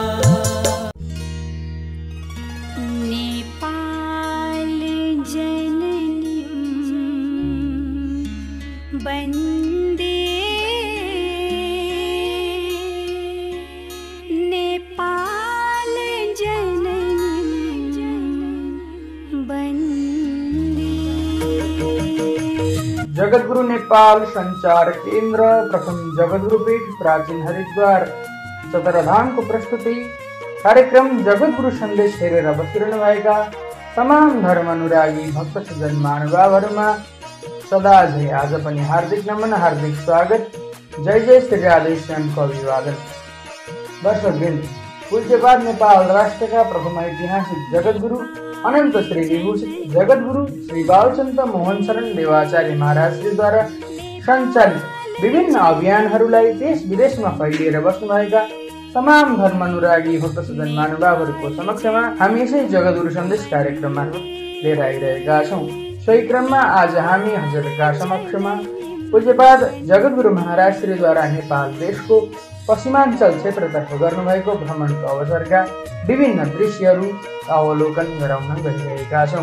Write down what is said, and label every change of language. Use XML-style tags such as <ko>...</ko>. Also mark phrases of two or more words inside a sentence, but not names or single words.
<sa>नेपाल जननीं वन्दे नेपाल जननीं वन्दे।</sa> <ne>जगद्गुरु नेपाल संचार केन्द्र प्रथम जगद्गुरु पीठ प्राचीन हरिद्वार सतरधामको प्रस्तुति कार्यक्रम जगद्गुरु सन्देश हेरेर बसिरहनु भएका तमाम धर्म अनुरागी भक्त सज्जन महानुभावहरूमा सदा झै आज पनि हार्दिक नमन हार्दिक स्वागत। जय जय श्री राधेश्यामको अभिवादन। वर्षदिन पूज्यपाद नेपाल राष्ट्रका प्रथम ऐतिहासिक जगद्गुरु अनन्त श्री विभूषित जगद्गुरु श्री बालचन्द्र मोहन शरण देवाचार्य महाराजद्वारा सञ्चालित विभिन्न अभियानहरूलाई देश विदेशमा फैलिएर बस्नुभएका तमाम धर्म अनुरागी भक्त सज्जन महानुभावहरूको समक्षमा हामी यसै जगद्गुरु सन्देश कार्यक्रम मार्फत लिएर आइरहेका छौँ। सोही क्रममा आज हामी हजुरका समक्षमा पूज्यपाद जगद्गुरु महाराज श्रीद्वारा नेपाल देशको पश्चिमाञ्चल क्षेत्रतर्फ गर्नुभएको भ्रमणको अवसरका विभिन्न दृश्यहरू अवलोकन गराउन गइरहेका छौँ।</ne>